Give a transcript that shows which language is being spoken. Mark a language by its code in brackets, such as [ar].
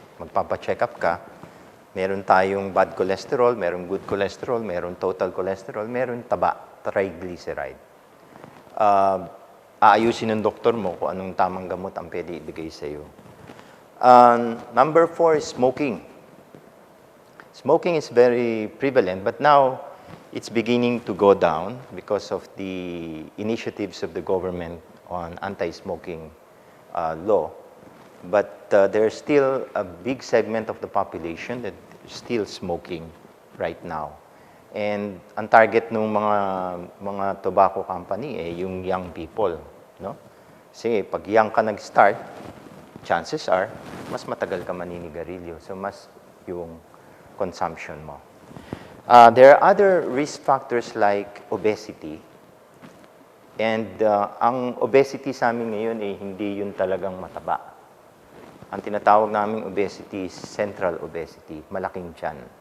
[tl] Magpapa-check up ka. Meron tayong bad cholesterol, meron good cholesterol, meron total cholesterol, meron taba, triglyceride. Aayusin ng doktor mo kung anong tamang gamot ang pwede ibigay sa iyo. [en] Number 4 is smoking. Smoking is very prevalent, but now it's beginning to go down because of the initiatives of the government on anti-smoking law. But there's still a big segment of the population that is still smoking right now. [tl] And ang target ng mga tobacco company yung [en] young people, [tl] no? Kasi pag young ka nag-start, [en] chances are [tl] mas matagal ka maninigarilyo. So mas yung consumption mo. [en] There are other risk factors like obesity. [tl] And ang obesity sa amin ngayon hindi yun talagang mataba. Ang tinatawag naming obesity is central obesity, malaking tiyan.